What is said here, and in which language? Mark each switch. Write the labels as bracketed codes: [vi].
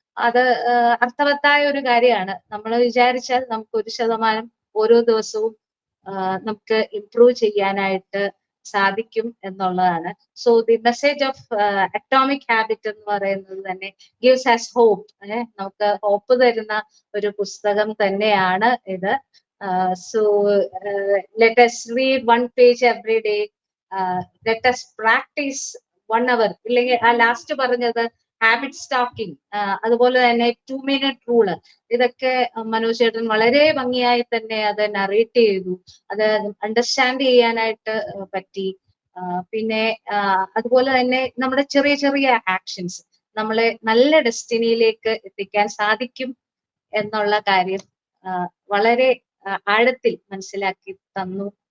[ml] അത് അർത്ഥവത്തായ ഒരു കാര്യമാണ്. നമ്മൾ വിചാരിച്ചാൽ നമുക്ക് 1% ഓരോ ദിവസവും നമുക്ക് ഇംപ്രൂവ് ചെയ്യാനായിട്ട് സാധിക്കും എന്നുള്ളതാണ്. [en] so the message of atomic habit [ml] എന്ന് പറയുന്നത് തന്നെ [en] Gives us hope. [ml] നമുക്ക് ഹോപ്പ് തരുന്ന ഒരു പുസ്തകം തന്നെയാണ് ഇത്. [en] So let us read one page every day. let us practice 1 hour. [ml] ഇല്ലെങ്കിൽ ആ ലാസ്റ്റ് പറഞ്ഞത് ഹാബിറ്റ് സ്റ്റാക്കിംഗ്, അതുപോലെ തന്നെ 2-minute റൂള്, ഇതൊക്കെ മനോജ് ചേട്ടൻ വളരെ ഭംഗിയായി തന്നെ അത് നറേറ്റ് ചെയ്തു. അത് അണ്ടർസ്റ്റാൻഡ് ചെയ്യാനായിട്ട് പറ്റി. പിന്നെ അതുപോലെ തന്നെ നമ്മുടെ ചെറിയ ചെറിയ ആക്ഷൻസ് നമ്മളെ നല്ല ഡെസ്റ്റിനിയിലേക്ക് എത്തിക്കാൻ സാധിക്കും എന്നുള്ള കാര്യം വളരെ ആഴത്തിൽ മനസ്സിലാക്കി തന്നു.